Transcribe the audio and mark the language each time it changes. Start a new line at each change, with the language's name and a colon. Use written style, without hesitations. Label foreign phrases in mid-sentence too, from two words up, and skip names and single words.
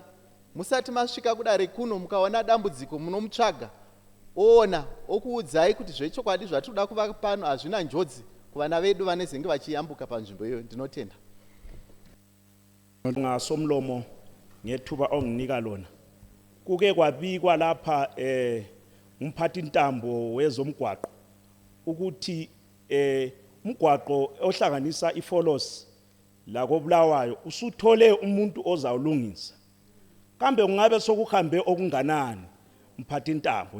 Shona: Musati masvika kudare kuno mukaona dambudziko munomutsvaga oona okuudzai kuti zvechokwadi zvatinoda kuvaka pano hazvina njodzi kuvana vedu vanezenge vachiyambuka panzvimbo iyoyo. Ndinotenda.
North Ndebele: Ngasomlomo ngethuba onginika lona. Kuke kwabikwa lapha umphathi ntambo wezomgwaqo ukuthi umgwaqo ohlanganisa iFolos la koBulawayo usuthole umuntu ozawulungisa. Kambe kungabe sokuhambe okunganani umphathi ntambo?